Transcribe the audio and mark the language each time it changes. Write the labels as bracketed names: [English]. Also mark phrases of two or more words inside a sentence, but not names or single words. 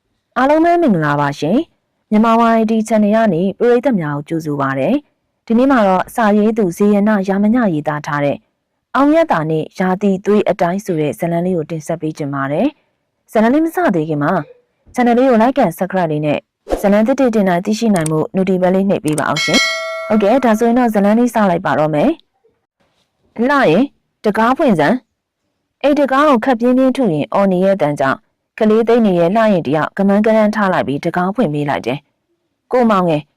[Burmese] အားလုံးပဲမင်္ဂလာပါရှင်မြန်မာဝိုင်းဒီ channel ကနေပရိသတ်များကိုကြိုဆိုပါရစေဒီနေ့မှာတော့စာရေးသူဇေယနာရာမညရေးသားထားတဲ့အောင်မြတ်တာနဲ့ရာသီသွေးအတိုင်းဆိုတဲ့ဇာတ်လမ်းလေးကိုတင်ဆက်ပေးကြပါမယ်ဇာတ်လမ်းလေးမစသေးခင်မှာ channel လေးကို [English] like and subscribe [Burmese] လေးနဲ့ဇာတ်လမ်းတစ်တင်တိုင်းသိရှိနိုင်မှု notification လေးနှိပ်ပေးပါအောင်ရှင်ဟုတ်ကဲ့ဒါဆိုရင်တော့ဇာတ်လမ်းလေးစလိုက်ပါတော့မယ်လှရင်တကားဖွင့်စံအဲ့တကားကိုခက်ပြင်းပြင်းထုရင်အော်နေရဲ့တန်ကြောင့်ကလေးသိန်းနေရဲ့လှရင်တယောက်ကမန်းကရန်ထားလိုက်ပြီးတကားဖွင့်ပေးလိုက်တယ်။ကိုမောင်ငယ်